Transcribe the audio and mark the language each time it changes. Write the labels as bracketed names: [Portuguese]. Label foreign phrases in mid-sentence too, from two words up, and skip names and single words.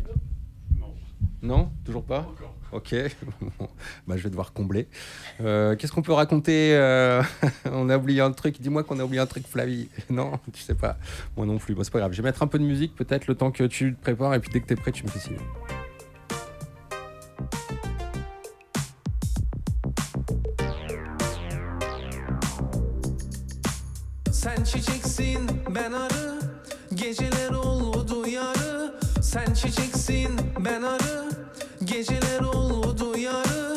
[French] Non, toujours pas ? Ok, je vais devoir combler. Qu'est-ce qu'on peut raconter ? On a oublié un truc. Dis-moi qu'on a oublié un truc, Flavie. Non, tu sais pas. Moi non plus. Bon, c'est pas grave. Je vais mettre un peu de musique peut-être le temps que tu te prépares et puis dès que t'es prêt, tu me fais signe. [Turkish] Sen çiçeksin ben arı, geceler oldu yarı. Sen çiçeksin ben arı, geceler oldu yarı.